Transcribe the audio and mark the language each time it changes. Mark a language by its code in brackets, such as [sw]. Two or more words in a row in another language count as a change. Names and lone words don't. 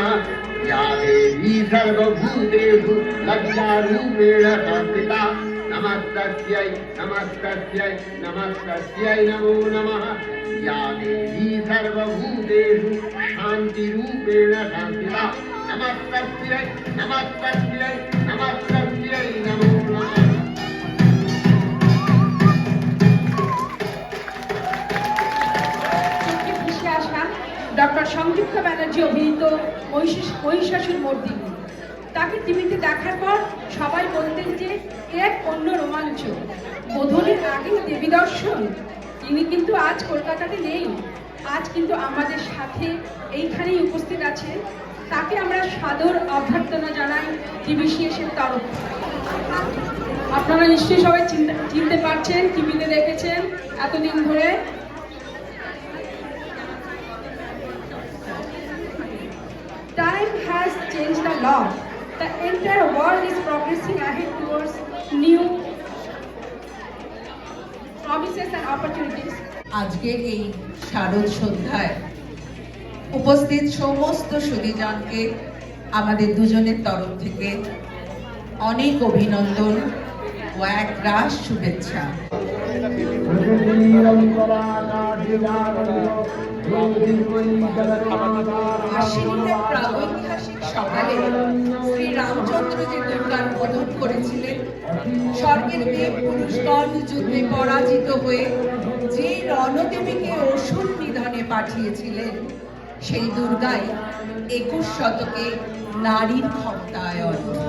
[sa] या देवी सर्वभूतेषु लज्जारूपेण संस्थिता नमस्तस्यै नमस्तस्यै नमस्तस्यै नमो नमः। या देवी सर्वभूतेषु शान्तिरूपेण संस्थिता नमस्तस्यै नमस्तस्यै नमस्तस्यै नमो नमः। [bn] ডক্টর সংযুক্ত ব্যানার্জি অভিনীত মহিষাসুর মর্দিনী। তাকে টিভিতে দেখার পর সবাই বলতেন যে এক অন্য রোমাঞ্চ, বোধনের আগেই দেবী দর্শন। তিনি কিন্তু আজ কলকাতাতে নেই, আজ কিন্তু আমাদের সাথে এইখানেই উপস্থিত আছে। তাকে আমরা সাদর অভ্যর্থনা জানাই টিভিসিএসের তরফ। আপনারা নিশ্চয়ই সবাই চিনতে পারছেন, টিভিতে দেখেছেন এতদিন ধরে। [en] Time has changed a lot. The entire world is progressing ahead towards new promises and opportunities. [bn] আজকের এই শারদ সন্ধ্যায় উপস্থিত সমস্ত সুধীজনকে আমাদের দুজনের তরফ থেকে অনেক অভিনন্দন ও এক রাশ শুভেচ্ছা। আশ্বিনের প্রাগৈতিহাসিক সকালে শ্রী রামচন্দ্র যে দুর্গার বোধন করেছিলেন, স্বর্গের দেব পুরুষগণ যুদ্ধে পরাজিত হয়ে যে রণদেবীকে অসুর নিধনে পাঠিয়েছিলেন, সেই দুর্গাই 21 শতকে নারীর ক্ষমতায়ন।